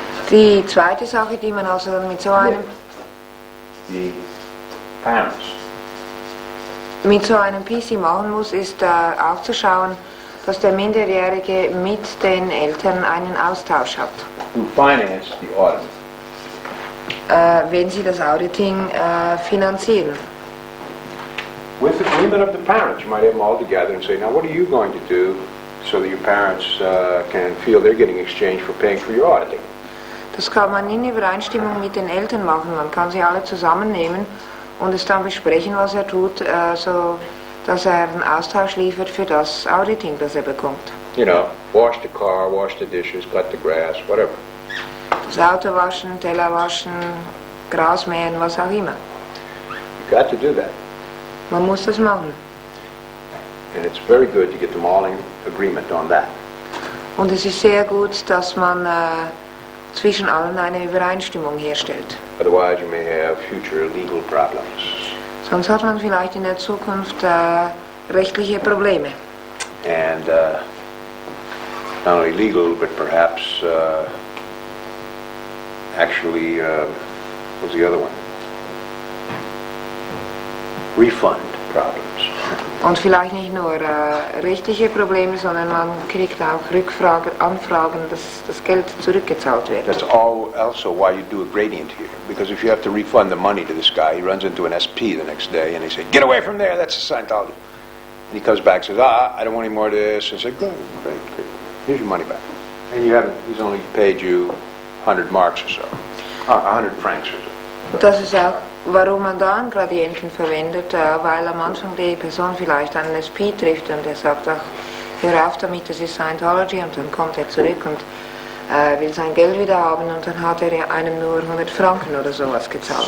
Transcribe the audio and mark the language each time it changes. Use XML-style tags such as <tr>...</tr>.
<de>Die zweite Sache, die man also dann mit so einem</de> <en>the parents.</en> <de>Mit so einem PC machen muss, ist auch zu schauen, dass der Minderjährige mit den Eltern einen Austausch hat.</de> <en>Who finance the audit.</en> <de>Wenn sie das Auditing finanzieren.</de> <en>With agreement of the parents, you might have them all together and say, now what are you going to do so that your parents can feel they're getting exchanged for paying for your auditing?</en> <de>Das kann man in Übereinstimmung mit den Eltern machen. Man kann sie alle zusammennehmen und es dann besprechen, was er tut, so dass er einen Austausch liefert für das Auditing, das er bekommt.</de> <en>You know, wash the car, wash the dishes, cut the grass, whatever.</en> <de>Das Auto waschen, Teller waschen, Gras mähen, was auch immer.</de> <en>You got to do that.</en> <de>Man muss das machen.</de> <en>And it's very good to get them all in agreement on that.</en> <de>Und es ist sehr gut, dass man zwischen allen eine Übereinstimmung herstellt.</de> <en>Otherwise you may have future legal problems.</en> <de>Sonst hat man vielleicht in der Zukunft rechtliche Probleme.</de> <en>And not only legal, but perhaps actually, what's the other one? Refund problems.</en> <de>Und vielleicht nicht nur rechtliche Probleme, sondern man kriegt auch Anfragen, dass das Geld zurückgezahlt wird.</de> <en>That's also why you do a gradient here. Because if you have to refund the money to this guy, he runs into an SP the next day and they say, get away from there, that's a Scientology. And he comes back and says, I don't want any more of this. And I say, great, here's your money back. And he's only paid you 100 marks or so. 100 francs or so.</en> <de>Das ist auch, warum man da einen Gradienten verwendet, weil am Anfang die Person vielleicht einen SP trifft und er sagt, ach, hör auf damit, das ist Scientology, und dann kommt er zurück und will sein Geld wieder haben, und dann hat er einem nur 100 Franken oder sowas gezahlt.</de>